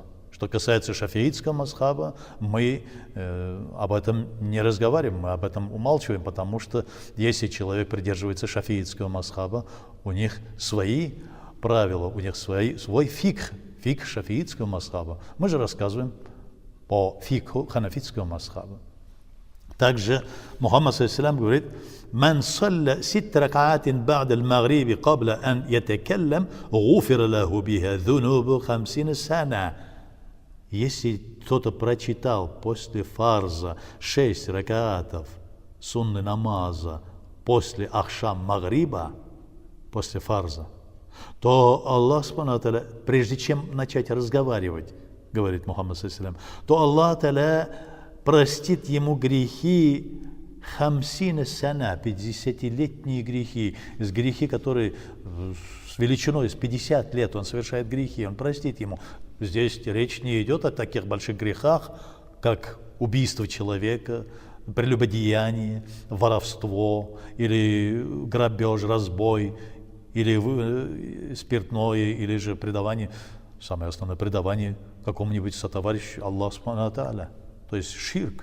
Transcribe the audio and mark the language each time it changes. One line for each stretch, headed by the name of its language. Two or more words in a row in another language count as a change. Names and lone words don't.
Russian: Что касается шафиитского мазхаба, мы об этом не разговариваем, мы об этом умалчиваем, потому что если человек придерживается шафиитского мазхаба, у них свои правила, у них свой фикх шафиитского мазхаба. Мы же рассказываем по фикху ханафитского мазхаба. Также Мухаммад саллаллаху говорит:
Arabic: «من صلى 6 ركعات بعد المغرب قبل أن يتكلم، غفر له بها ذنوب 50 سنة».
Russian: Если кто-то прочитал после фарза 6 ракаатов сунны намаза после ахшам магриба, после фарза, то Аллах
Arabic: سبحانه وتعالى,
Russian: прежде чем начать разговаривать, говорит Мухаммад
Arabic: صلى الله عليه وسلم,
Russian: то Аллах тааля простит ему грехи
Arabic: خمسين سنة,
Russian: 50-летние грехи, из грехи, которые с величиной, с 50 лет он совершает грехи, он простит ему. Здесь речь не идет о таких больших грехах, как убийство человека, прелюбодеяние, воровство, или грабеж, разбой, или спиртное, или же предавание, самое основное предавание какому-нибудь сотоварищу Аллаху
Arabic: سبحانه تعالى,
Russian: то есть ширк.